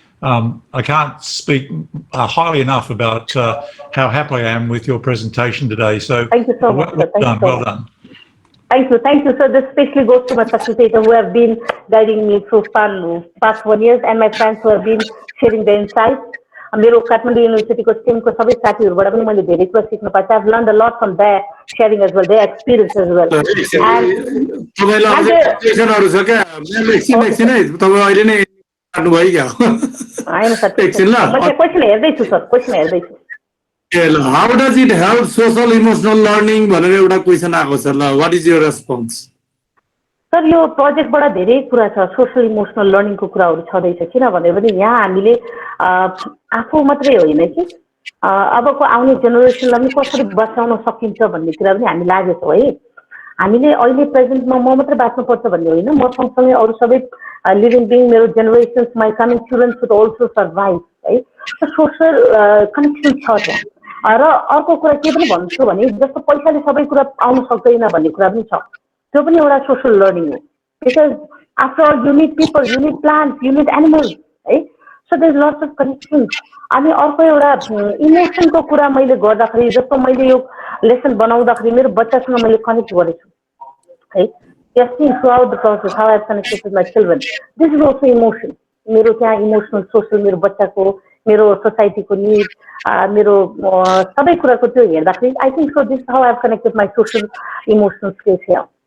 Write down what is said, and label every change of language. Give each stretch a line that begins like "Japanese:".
English: I can't speak highly enough about how happy I am with your presentation today. So thank you so much. Well done. Thank you. So this especially goes to my facilitator who have been guiding me through past 1 year, and my friends who have been sharing their insights.
Nepali: मेरो काठमाडौँ युनिभर्सिटीको टिमको सबै साथीहरूबाट पनि मैले धेरै कुरा सिक्न पाएँ.
English: I've learned a lot from their sharing as well, their experience as well.
Nepali: तपाईँलाई क्वेशनहरु छ क्या? एकछिन है, तपाईँ अहिले नै काट्नु भयो क्या? हैन सर, एकछिन ल. म क्वेशन हेर्दै छु सर, क्वेशन हेर्दै छु.
English: How does it help social emotional learning
Nepali: भनेर एउटा क्वेशन आएको छ ल.
English: What is your response?
Nepali: Sir यो प्रोजेक्टबाट धेरै कुरा छ, सोशल इमोसनल लर्निङको कुराहरू छँदैछ. किनभने पनि यहाँ हामीले आफू मात्रै होइन कि अबको आउने जेनेरेसनलाई पनि कसरी बचाउन सकिन्छ भन्ने कुरा पनि हामी लागेको है. हामीले अहिले प्रेजेन्टमा म मात्रै बाँच्नुपर्छ भन्ने होइन, म सँगसँगै अरू सबै लिभिङ बिङ, मेरो generations,
English: my coming children should also survive
Nepali: है. सोसल कनेक्सन छ त्यहाँ. र अर्को कुरा के पनि भन्छु भने जस्तो पैसाले सबै कुरा आउन सक्दैन भन्ने कुरा पनि छ. त्यो पनि एउटा सोसल लर्निङ हो.
English: Because after all you need people, you need plants, you need animals है. So there is lots of connections.
Nepali: अनि अर्को एउटा इमोसनको कुरा मैले गर्दाखेरि, जस्तो मैले यो लेसन बनाउँदाखेरि मेरो बच्चासँग मैले कनेक्ट गरेछु है.
English: Testing throughout the process how I have connected with my children. This is also emotion.
Nepali: मेरो त्यहाँ इमोसनल सोसल मेरो बच्चाको, मेरो सोसाइटीको निड, मेरो सबै कुराको त्यो हेर्दाखेरि
English: I think so this how I have connected my social emotional space here.